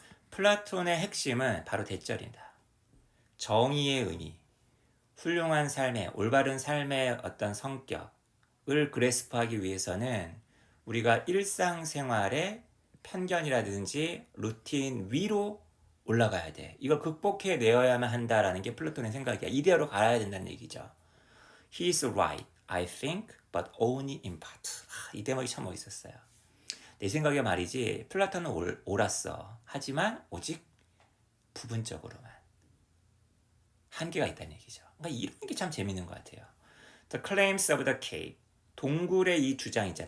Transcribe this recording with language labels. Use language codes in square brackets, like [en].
[ko] 플라톤의 핵심은 바로 대절이다. 정의의 의미, 훌륭한 삶의, 올바른 삶의 어떤 성격을 그래스프하기 위해서는 우리가 일상생활의 편견이라든지 루틴 위로 올라가야 돼. 이걸 극복해 내어야만 한다라는 게 플라톤의 생각이야. 이데아로 갈아야 된다는 얘기죠. [en] He is right, I think, but only in part. [ko] 이 대목이 참 멋있었어요. 내 생각에 말이지 플라톤은 옳았어. 하지만 오직 부분적으로만. 한계가 있다는 얘기죠. 그러니까 이런 게 참 재밌는 것 같아요. [en] The claims of the cave. [ko] 동굴의 이 주장 있잖아.